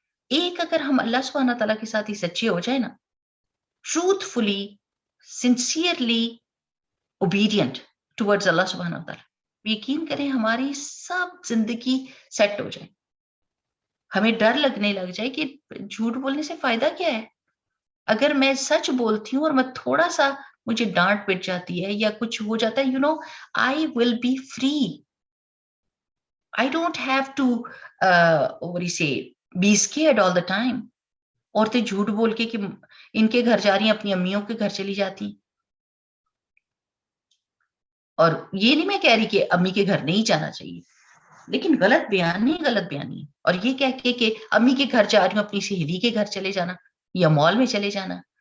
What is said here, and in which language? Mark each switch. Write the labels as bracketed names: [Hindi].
[Urdu] ایک اگر ہم اللہ سبحانہ تعالیٰ کے ساتھ ہی سچے ہو جائے نا, [English] truthfully, sincerely obedient towards [Urdu] اللہ سبحانہ تعالیٰ, یقین کریں ہماری سب زندگی سیٹ ہو جائے. ہمیں ڈر لگنے لگ جائے کہ جھوٹ بولنے سے فائدہ کیا ہے. اگر میں سچ بولتی ہوں اور میں تھوڑا سا مجھے ڈانٹ پٹ جاتی ہے یا کچھ ہو جاتا ہے, [English] I will be free. I don't have to what do you say, be scared all the time. [Urdu] عورتیں جھوٹ بول کے کہ ان کے گھر جا رہی ہیں, اپنی امیوں کے گھر چلی جاتی ہیں. اور یہ نہیں میں کہہ رہی کہ امی کے گھر نہیں جانا چاہیے, لیکن غلط بیانی. اور یہ کہہ کے کہ امی کے گھر جا رہی ہوں, اپنی سہیلی کے گھر چلے جانا یا مال میں چلے جانا.